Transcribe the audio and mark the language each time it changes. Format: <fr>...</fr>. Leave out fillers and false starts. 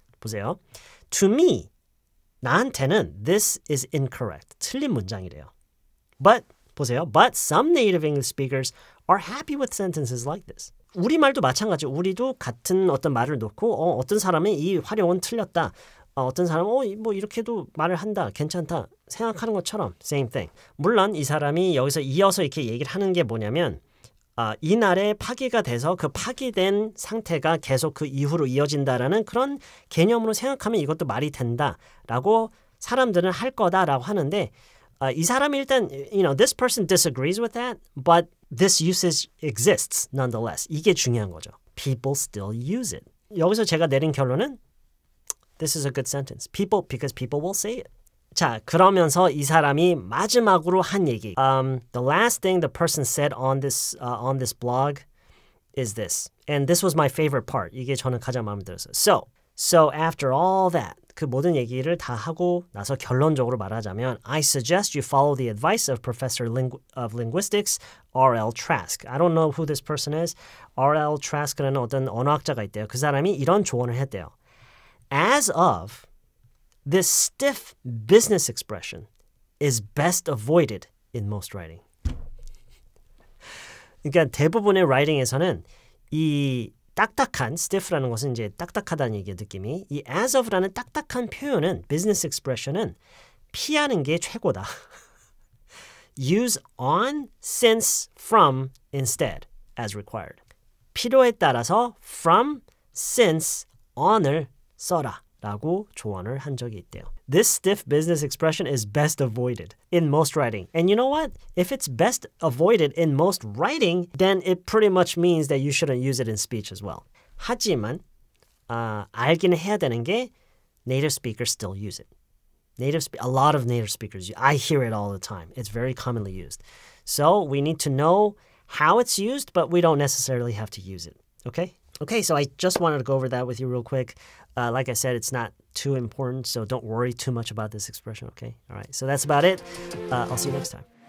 <ko>보세요.</ko> <en>To me,</en> <ko>나한테는</ko> <en>this is incorrect.</en> <ko>틀린 문장이래요. But 보세요.</ko> <en>But some native English speakers are happy with sentences like this.</en> <ko>우리말도 마찬가지. 우리도 같은 어떤 말을 놓고 어떤 사람은 이 활용은 틀렸다. 어떤 사람은 뭐 이렇게도 말을 한다. 괜찮다. 생각하는 것처럼</ko> <en>same thing.</en> <ko>물론 이 사람이 여기서 이어서 이렇게 얘기를 하는 게 뭐냐면 이 날에 파기가 돼서 그 파기된 상태가 계속 그 이후로 이어진다라는 그런 개념으로 생각하면 이것도 말이 된다라고 사람들은 할 거다라고 하는데 이 사람이 일단</ko> <en>this person disagrees with that, but this usage exists nonetheless.</en> <ko>이게 중요한 거죠.</ko> <en>People still use it.</en> <ko>여기서 제가 내린 결론은</ko> <en>This is a good sentence. Because people will say it.</en> <ko>자, 그러면서 이 사람이 마지막으로 한 얘기.</ko> <en>The last thing the person said on this blog is this. And this was my favorite part.</en> <ko>이게 저는 가장 마음에 들었어요.</ko> <en>So after all that,</en> <ko>그 모든 얘기를 다 하고 나서 결론적으로 말하자면</ko> <en>I suggest you follow the advice of Professor of Linguistics R.L. Trask. I don't know who this person is. R.L.</en> <ko>Trask라는 어떤 언어학자가 있대요. 그 사람이 이런 조언을 했대요.</ko> <en>As of, this stiff business expression is best avoided in most writing.</en> <ko>그러니까 대부분의 writing에서는 이 딱딱한, stiff라는 것은 이제 딱딱하다는 얘기의 느낌이 이 as of라는 딱딱한 표현은 business expression은 피하는 게 최고다.</ko> <en>Use on, since, from instead as required.</en> <ko>필요에 따라서 from, since, on을 써라 라고 조언을 한 적이 있대요.</ko> <en>This stiff business expression is best avoided in most writing. And you know what? If it's best avoided in most writing, then it pretty much means that you shouldn't use it in speech as well.</en> <ko>하지만 알기는 해야 되는 게</ko> <en>native speakers still use it. A lot of native speakers, I hear it all the time. It's very commonly used. So we need to know how it's used, but we don't necessarily have to use it. Okay, so I just wanted to go over that with you real quick. Like I said, it's not too important, so don't worry too much about this expression, okay? All right, so that's about it. I'll see you next time.</en>